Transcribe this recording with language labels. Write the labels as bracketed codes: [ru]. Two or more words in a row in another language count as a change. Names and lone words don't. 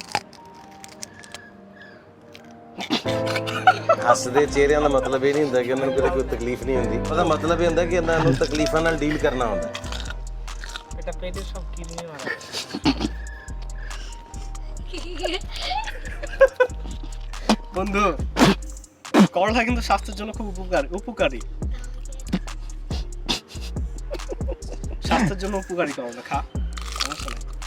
[pa] ਹੱਸਦੇ ਚਿਹਰਿਆਂ ਦਾ ਮਤਲਬ ਇਹ ਨਹੀਂ ਹੁੰਦਾ ਕਿ ਉਹਨਾਂ ਨੂੰ ਕਦੇ ਕੋਈ ਤਕਲੀਫ ਨਹੀਂ ਹੁੰਦੀ। ਉਹਦਾ ਮਤਲਬ ਇਹ ਹੁੰਦਾ ਕਿ ਇਹਨਾਂ ਨੂੰ ਤਕਲੀਫਾਂ ਨਾਲ ਡੀਲ ਕਰਨਾ ਹੁੰਦਾ। [bn] এটা পেটের সব কিডনি মারা। বন্ধু, করলা কিন্তু স্বাস্থ্যের জন্য খুব উপকারী। স্বাস্থ্যের জন্য উপকারী করলা, খা, সমস্যা নেই।